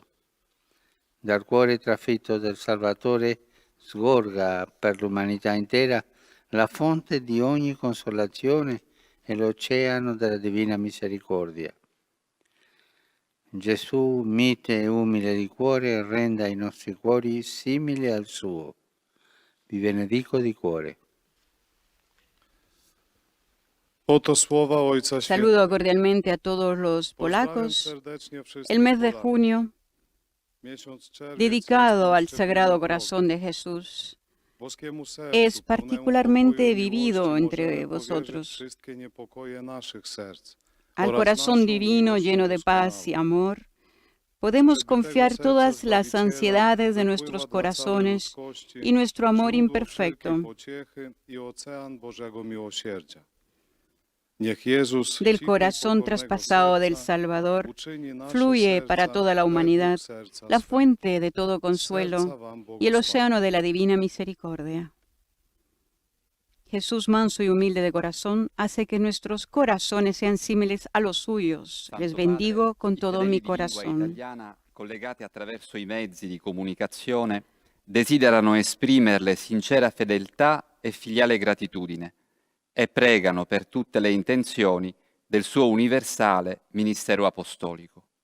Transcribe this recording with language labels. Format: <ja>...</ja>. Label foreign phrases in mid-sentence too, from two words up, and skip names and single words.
<it>Dal cuore trafitto del Salvatore sgorga per l'umanità intera la fonte di ogni consolazione e l'oceano della divina misericordia. Gesù, mite e umile di cuore, renda i nostri cuori simili al suo. Vi benedico di cuore.</it> <es>Saludo cordialmente a todos los polacos. El mes de junio, dedicado al Sagrado Corazón de Jesús, es particularmente vivido entre vosotros. Al corazón divino lleno de paz y amor, podemos confiar todas las ansiedades de nuestros corazones y nuestro amor imperfecto.</es> <pl>Niech Jezus,</pl> <es>del</es> <pl>cichu</pl> <es>corazón</es> <pl>pokornego</pl> <es>traspasado del</es> <pl>serca,</pl> <es>Salvador,</es> <pl>uczyni nasze</pl> <es>fluye para</es> <pl>serca</pl> <es>toda la humanidad</es> <pl>według serca</pl> <es>la</es> <pl>swego.</pl> <es>fuente de todo</es> <pl>Serca</pl> <es>consuelo</es> <pl>wam</pl> <es>y el</es> <pl>błogosławię.</pl> <es>océano de la divina misericordia. Jesús, manso y humilde de corazón, hace que nuestros corazones sean similares a los suyos.</es> <it>Santo</it> <es>Les</es> <it>Padre,</it> <es>bendigo con</es> <it>i</it> <es>todo</es> <it>fedeli</it> <es>mi</es> <it>di lingua</it> <es>corazón.</es> <it>italiana, collegati attraverso i mezzi di comunicazione, desiderano esprimerle sincera fedeltà e filiale gratitudine e pregano per tutte le intenzioni del suo universale ministero apostolico.</it>